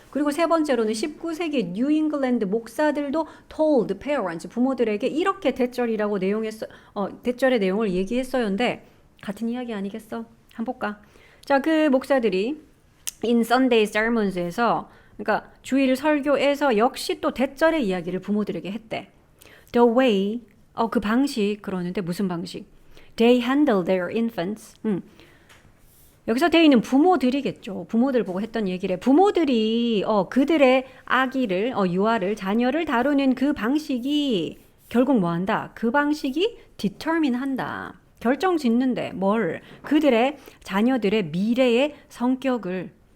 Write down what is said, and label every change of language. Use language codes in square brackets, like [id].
[ko] 그리고 세 번째로는 19세기 뉴잉글랜드 목사들도 [en] told parents, [ko] 부모들에게 이렇게 대절이라고 대절의 내용을 얘기했어요인데 같은 이야기 아니겠어? 한번 볼까? 자, 그 목사들이 [en] in Sunday sermons [ko] 에서, 그러니까 주일 설교에서 역시 또 대절의 이야기를 부모들에게 했대. [en] The way, [ko] 그 방식, 그러는데 무슨 방식? [en] They handle their infants. [ko] 여기서 they는 부모들이겠죠. 부모들 보고 했던 얘기래. 부모들이 그들의 아기를, 유아를, 자녀를 다루는 그 방식이 결국 뭐 한다? 그 방식이 determine 한다. 결정 짓는데 뭘? 그들의 자녀들의 미래의 성격을.